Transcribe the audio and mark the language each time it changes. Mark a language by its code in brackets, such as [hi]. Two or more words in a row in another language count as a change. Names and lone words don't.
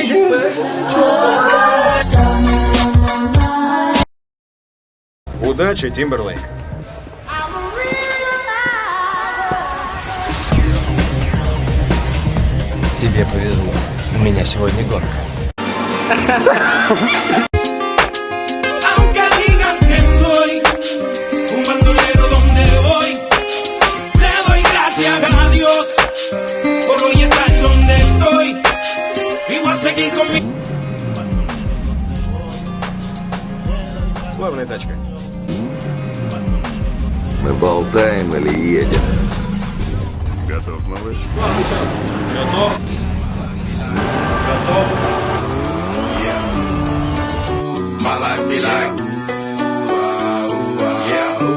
[ru] Удачи, Тимберлейк. Тебе повезло. У меня сегодня гонка. [es] Aunque digan que soy un bandolero donde voy, le doy gracias a Dios por hoy estar donde estoy. Y voy a seguir con mi... [ru] Славная тачка. Мы болтаем или едем? Готов, малыш? [en] My life be like, yeah.